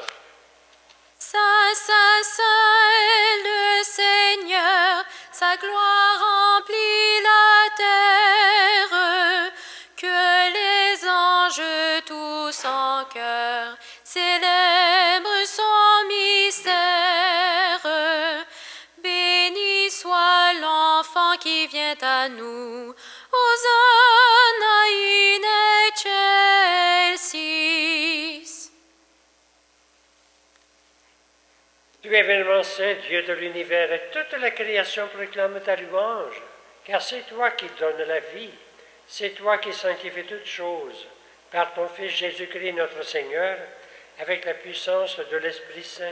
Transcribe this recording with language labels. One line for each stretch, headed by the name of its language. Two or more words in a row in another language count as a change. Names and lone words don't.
French: Saint, Saint, Saint est le Seigneur, sa gloire remplit la terre. Que les anges tous en chœur célèbrent son mystère. Béni soit l'enfant qui vient à nous,
Latin: Hosanna in excelsis.
French: Tu es vraiment saint, Dieu de l'univers, et toute la création proclame ta louange, car c'est toi qui donnes la vie, c'est toi qui sanctifies toutes choses, par ton Fils Jésus-Christ notre Seigneur, avec la puissance de l'Esprit Saint.